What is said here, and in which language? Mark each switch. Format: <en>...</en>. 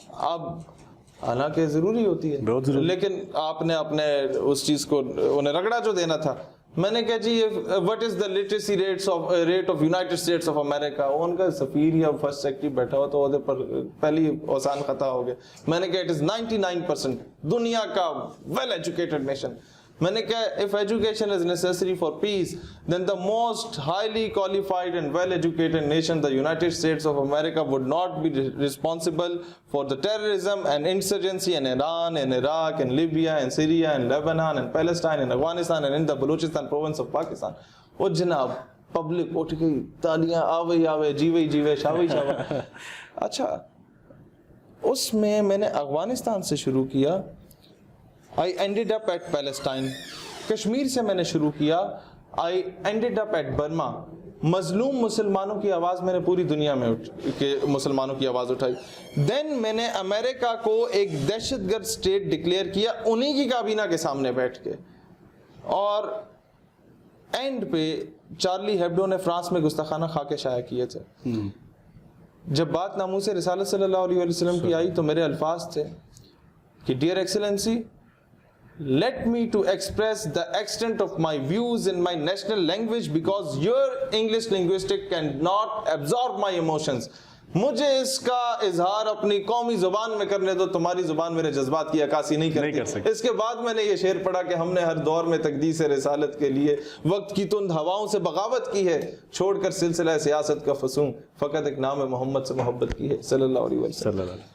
<ur>اب حالانکہ ضروری ہوتی ہے لیکن آپ نے اپنے اس چیز کو انہیں رگڑا جو دینا تھا. میں نے کہا جی</ur> <en>What is the literacy rate of United States of America.</en> <ur>ان کا سفیر یا فرسٹ سیکرٹری بیٹھا ہوا تو پر پہلی آسان خطا ہو گیا. میں نے کہا</ur> <en>it is 99%</en> <ur>دنیا کا</ur> <en>Well educated nation.</en> <ur>میں نے کہا</ur> <en>if education is necessary for peace then the most highly qualified and well educated nation, the United States of America, would not be responsible for the terrorism and insurgency in Iran, in Iraq, in Libya, in Syria, in Lebanon, in Palestine, in Afghanistan, and in the Balochistan province of Pakistan.</en> <ur>وہ جناب public اٹھ گئی, تالیاں آوے آوے, جیوے جیوے, شاوے شاوے. اچھا اس میں نے افغانستان سے شروع کیا.</ur> <en>I ended up at Palestine.</en> <ur>Kashmir سے میں نے شروع کیا.</ur> <en>I ended up at Burma.</en> <ur>مظلوم مسلمانوں کی آواز میں نے پوری دنیا میں مسلمانوں کی آواز اٹھائی. دین میں نے امریکہ کو ایک دہشت گرد اسٹیٹ ڈکلیئر کیا انہی کی کابینہ کے سامنے بیٹھ کے. اور اینڈ پہ چارلی ہیبڈو نے فرانس میں گستاخانہ خاکے شائع کیے تھے. جب بات ناموس رسالت صلی اللہ علیہ وسلم کی آئی تو میرے الفاظ تھے کہ dear excellency,</ur> <en>let me to express the extent of my views in my national language because your English linguistic cannot absorb my emotions.</en> <ur>مجھے اس کا اظہار اپنی قومی زبان میں کرنے دو, تمہاری زبان میرے جذبات کی عکاسی نہیں کرتی. اس کے بعد میں نے یہ شعر پڑھا کہ ہم نے ہر دور میں تقدیس رسالت کے لیے وقت کی تند ہواؤں سے بغاوت کی ہے, چھوڑ کر سلسلہ سیاست کا فسوں فقط ایک نام محمد سے محبت کی ہے صلی اللہ علیہ وسلم.</ur>